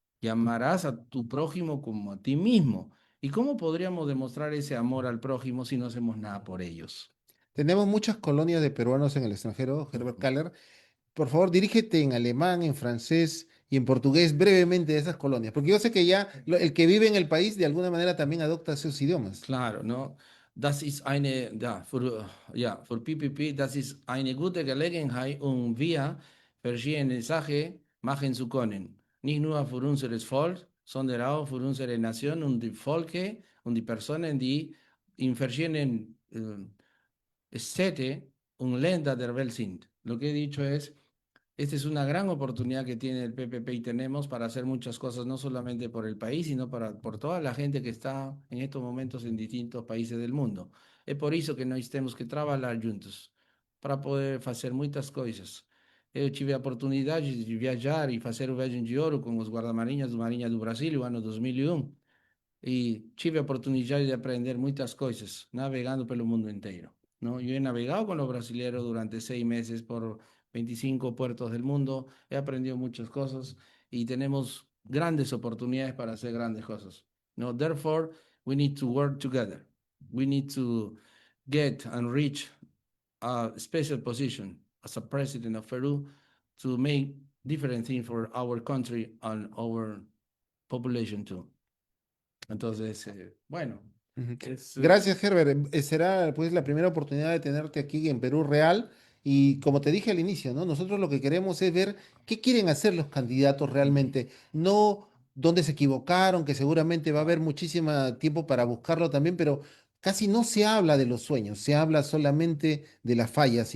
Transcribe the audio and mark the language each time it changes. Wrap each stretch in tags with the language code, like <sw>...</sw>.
<es>Y amarás a tu prójimo como a ti mismo. ¿Y cómo podríamos demostrar ese amor al prójimo si no hacemos nada por ellos? Tenemos muchas colonias de peruanos en el extranjero, Herbert Kaller. Por favor, dirígete en alemán, en francés y en portugués brevemente de esas colonias? Porque yo sé que ya el que vive en el país de alguna manera también adopta esos idiomas. Claro, ¿no?</es> <de>Das ist eine, ja, für PPP, das ist eine gute Gelegenheit, wir verschiedene Sachen machen zu können. Nicht nur für unser Volk, sondern auch für unsere Nation und die Volke und die Personen, die in verschiedenen Städte und Länder der Welt sind.</de> <es>Lo que he dicho es, esta es una gran oportunidad que tiene el PPP y tenemos para hacer muchas cosas, no solamente por el país, sino por toda la gente que está en estos momentos en distintos países del mundo. Es por eso que</es> <pt>nós temos que trabalhar juntos, para poder fazer muitas coisas. Eu tive a oportunidade de viajar e fazer o Viagem de Ouro com os guarda-marinhas do Marinha do Brasil, no ano 2001, e tive a oportunidade de aprender muitas coisas, navegando pelo mundo inteiro.</pt> <es>¿No? Yo he navegado con los brasileños durante 6 meses por 25 puertos del mundo, he aprendido muchas cosas y tenemos grandes oportunidades para hacer grandes cosas. ¿No?</es> <en>Therefore, we need to work together. We need to get and reach a special position as a president of Peru to make different things for our country and our population too.</en> <es>Entonces, bueno, Ujú. es, Gracias, Herbert. Será pues la primera oportunidad de tenerte aquí en Perú Real. Y como te dije al inicio, ¿no? Nosotros lo que queremos es ver qué quieren hacer los candidatos realmente, no dónde se equivocaron, que seguramente va a haber muchísimo tiempo para buscarlo también, pero casi no se habla de los sueños, se habla solamente de las fallas.</es>